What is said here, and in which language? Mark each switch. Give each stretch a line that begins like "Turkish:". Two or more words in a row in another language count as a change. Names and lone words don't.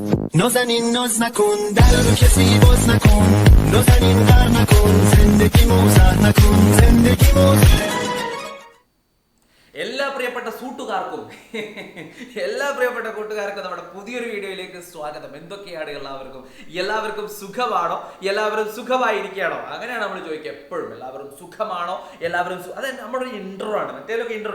Persian: نازنین ناز نکن در رو کسی باز نکن نازنین غر نکن زندگی موزه نکن زندگی موزه
Malayalam: എല്ലാ പ്രിയപ്പെട്ട കൂട്ടുകാർക്കും നമ്മുടെ പുതിയൊരു വീഡിയോയിലേക്ക് സ്വാഗതം. എന്തൊക്കെയാണ് എല്ലാവർക്കും സുഖമാണോ? എല്ലാവരും സുഖമായിരിക്കുകയാണോ? അങ്ങനെയാണ് നമ്മൾ ചോദിക്കുക എപ്പോഴും. എല്ലാവരും സുഖമാണോ? എല്ലാവരും അതെ, നമ്മുടെ ഒരു ഇൻട്രോ ആണ്. മറ്റേതൊക്കെ ഇൻട്രോ.